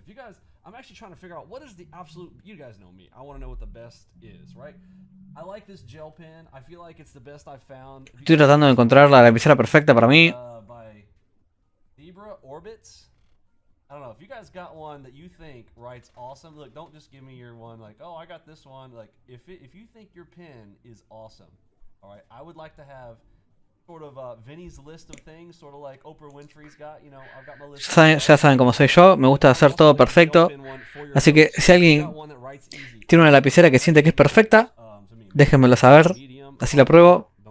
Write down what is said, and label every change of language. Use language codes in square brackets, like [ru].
[en] If you guys, I'm actually trying to figure out what is the absolute, you guys know me. I want to know what the best is, right? I like this gel pen. I feel like it's the best I've found. [es] Estoy tratando de encontrar la lapicera perfecta para mí. [en] By Zebra Orbits. I don't know if you guys got one that you think writes awesome. Look, don't just give me your one like, oh, I got this one. Like, if you think your pen is awesome, all right, I would like to have sort of Vinny's list of things, sort of like Oprah Winfrey's got, you know, I've got my list. [es] Ya saben cómo soy yo, me gusta hacer todo perfecto. Así que si alguien tiene una lapicera que siente que es perfecta, déjenmelo saber, así la pruebo.